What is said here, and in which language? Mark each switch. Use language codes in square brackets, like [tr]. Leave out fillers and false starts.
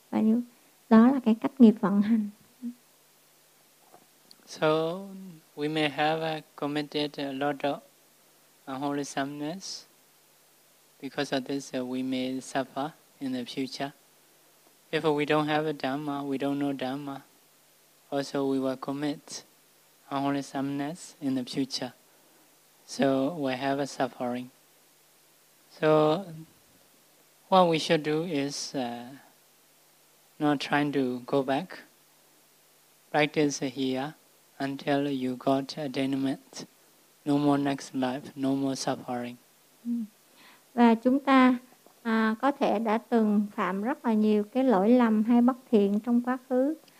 [vi] Và đó là cái cách nghiệp vận hành. [en] So we may have committed a lot of unwholesomeness. Because of this, we may suffer in the future. If we don't have a Dhamma, we don't know Dhamma. Also, we will commit unwholesomeness in the future. So we have a suffering. So what we should do is not trying to go back. Practice here until you got attainment. No more next life, no more suffering. [vi] Và chúng ta có thể đã từng phạm rất là nhiều cái lỗi lầm hay bất thiện trong quá khứ.